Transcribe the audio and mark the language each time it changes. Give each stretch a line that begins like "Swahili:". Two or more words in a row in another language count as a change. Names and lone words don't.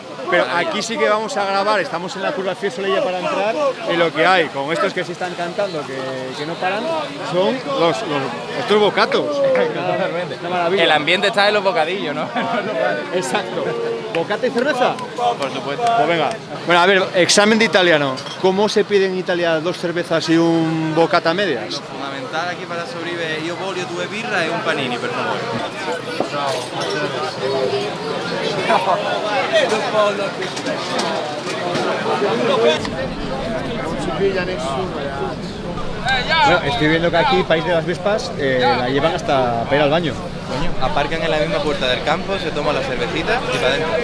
Spanish: Pero aquí sí que vamos a grabar, estamos en la curva Fiesolella para entrar y lo que hay con estos que se están cantando, que no paran, son estos bocatos. Una maravilla. El ambiente está en los bocadillos, ¿no? Exacto. ¿Bocata y cerveza? Por supuesto. Pues venga. Bueno, a ver, examen de italiano. ¿Cómo se pide en Italia 2 cervezas y un bocata a medias? Lo fundamental aquí para sobrevivir,
Italian: io voglio 2 birra e un panini, per favore.
Spanish: Bueno, estoy viendo que aquí, País de las Vespas, la llevan hasta para ir al baño. Coño, aparcan en la misma puerta del campo, se toman la cervecita y para adentro.